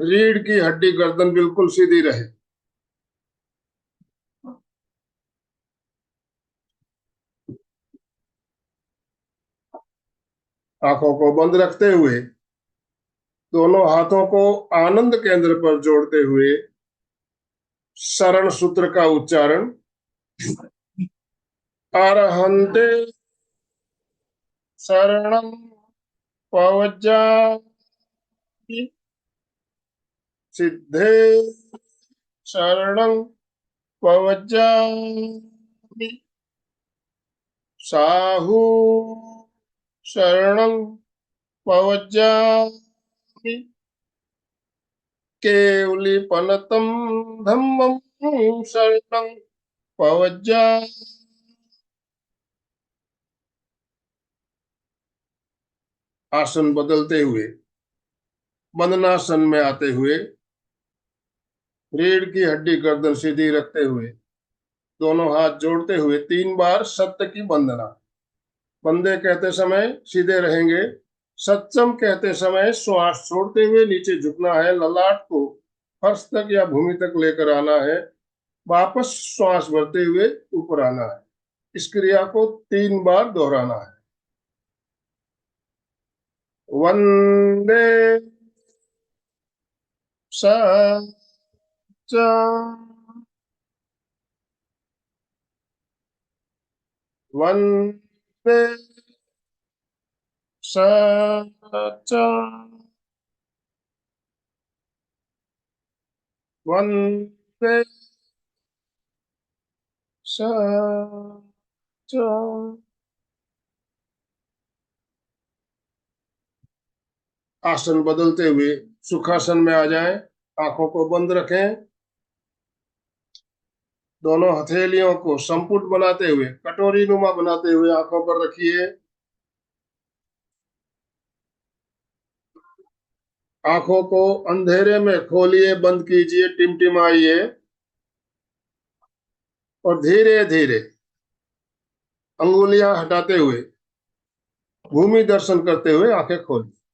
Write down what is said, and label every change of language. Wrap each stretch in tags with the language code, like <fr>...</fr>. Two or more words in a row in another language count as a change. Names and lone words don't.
<hi>रीढ़ की हड्डी, गर्दन बिल्कुल सीधी रहे। आंखों को बंद रखते हुए दोनों हाथों को आनंद केंद्र पर जोड़ते हुए शरण सूत्र का उच्चारण।</hi> <pra>अरहन्ते शरणं पवज्जामि, सिद्धे शरणं प्रव्रजामि। साहू शरणं प्रव्रजामि। केवलीपनतं धम्मं शरणं प्रव्रजामि।</pra> <hi>आसन बदलते हुए, वंदनासन में आते हुए, रीढ़ की हड्डी गर्दन सीधी रखते हुए, दोनों हाथ जोड़ते हुए 3 बार सत्य की वंदना। वंदे कहते समय सीधे रहेंगे। सत्यम कहते समय श्वास छोड़ते हुए नीचे झुकना है, ललाट को फर्श तक या भूमि तक लेकर आना है, वापस श्वास भरते हुए ऊपर आना है। इस क्रिया को 3 बार दोहराना है।</hi> <sa>वंदे सत्यम। वंदे सत्यम। वंदे सत्यम।</sa> <hi>आसन बदलते हुए सुखासन में आ जाएं। आंखों को बंद रखें। दोनों हथेलियों को संपुट बनाते हुए, कटोरी नुमा बनाते हुए आंखों पर रखिए। आंखों को अंधेरे में खोलिए, बंद कीजिए, टिमटिमाइए और धीरे धीरे अंगुलियां हटाते हुए भूमि दर्शन करते हुए आंखें खोलिए।</hi>